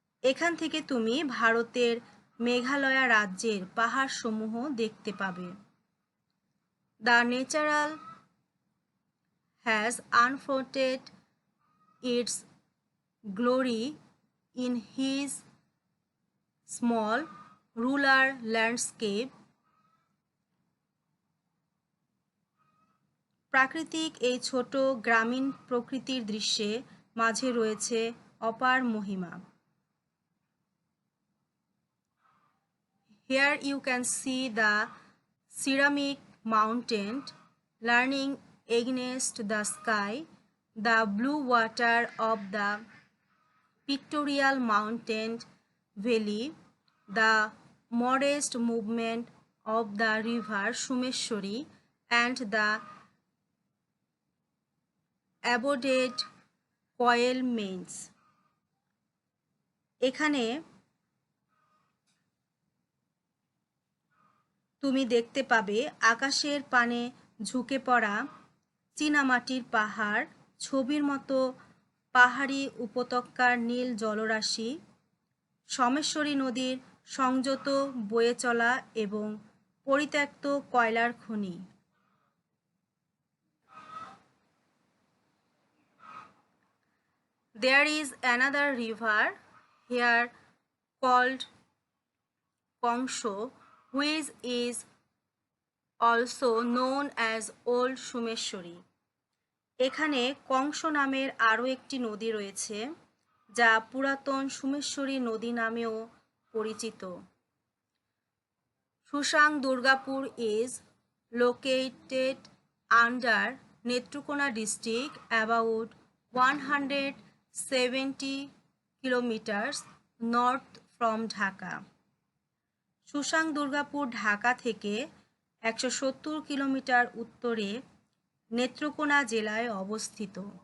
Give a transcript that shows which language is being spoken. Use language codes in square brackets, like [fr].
[bn] এখান থেকে তুমি ভারতের মেঘালয়া রাজ্যের পাহাড়সমূহ দেখতে পাবে। [en] The natural has unfolded its glory in his small rural landscape. [bn] প্রাকৃতিক এই ছোট গ্রামীণ প্রকৃতির দৃশ্যে মাঝে রয়েছে অপার মহিমা। [en] Here you can see the ceramic mountain leaning against the sky, the blue water of the pictorial mountain valley, the modest movement of the river Shumeshwari, and the abode coal mines. [bn] এখানে তুমি দেখতে পাবে আকাশের পানে ঝুঁকে পড়া চীনামাটির পাহাড়, ছবির মতো পাহাড়ি উপত্যকার নীল জলরাশি, সোমেশ্বরী নদীর সংযত বয়ে চলা এবং পরিত্যক্ত কয়লার খনি। [en] There is another river here called Kongsho, which is also known as Old Shumeshwari. [bn] এখানে কংস নামের আরও একটি নদী রয়েছে যা পুরাতন সুমেশ্বরী নদী নামেও পরিচিত। [en] Susang Durgapur is located under Netrokona district about 170 kilometers north from Dhaka. [bn] সুসাং Durgapur Dhaka থেকে 170 কিলোমিটার উত্তরে নেত্রকোনা জেলায় অবস্থিত।